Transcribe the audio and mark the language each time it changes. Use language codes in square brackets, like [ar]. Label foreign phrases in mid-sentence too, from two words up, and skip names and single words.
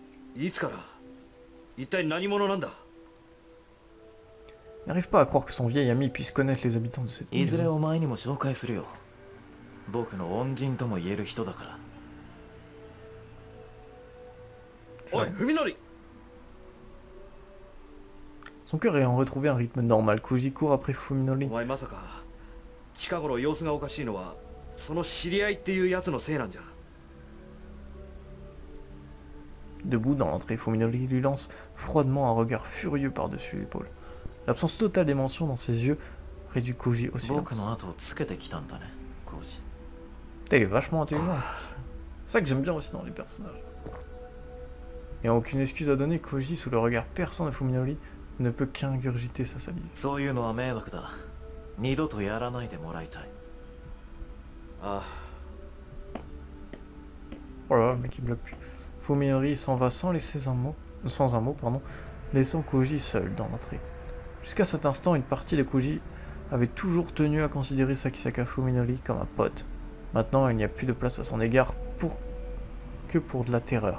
[ja] いつから一体何者なんだ [fr] Il n'arrive pas à croire que son vieil ami puisse connaître les habitants de cette [ja] いずれ [fr] maison. [ja] お前にも紹介するよ。僕の恩人とも言える人だから。おい、文則 [fr] Son cœur ayant retrouvé un rythme normal, Koji court après [ja] お [fr] Fuminori. [ja] 前まさか近頃様子がおかしいのはその知り合いっていうやつのせいなんじゃ [fr] Debout dans l'entrée, Fuminori lui lance froidement un regard furieux par-dessus l'épaule. L'absence totale d'émotion dans ses yeux réduit Koji au [ja] 僕 [fr] silence. [ja] の後をつけてきたんだね、コウジ。 [fr] Putain, il est vachement intelligent. C'est ça que j'aime bien aussi dans les personnages. N'ayant aucune excuse à donner, Koji, sous le regard perçant de Fuminori, ne peut qu'ingurgiter sa salive. [ja] そういうのは迷惑だ。二度とやらないでもらいたい。あ [fr] Oh là là, le mec il bloque plus. Fuminori s'en va sans un mot, laissant Koji seul dans l'entrée. Jusqu'à cet instant, une partie de Koji avait toujours tenu à considérer Sakisaka Fuminori comme un pote. Maintenant, il n'y a plus de place à son égard que pour de la terreur.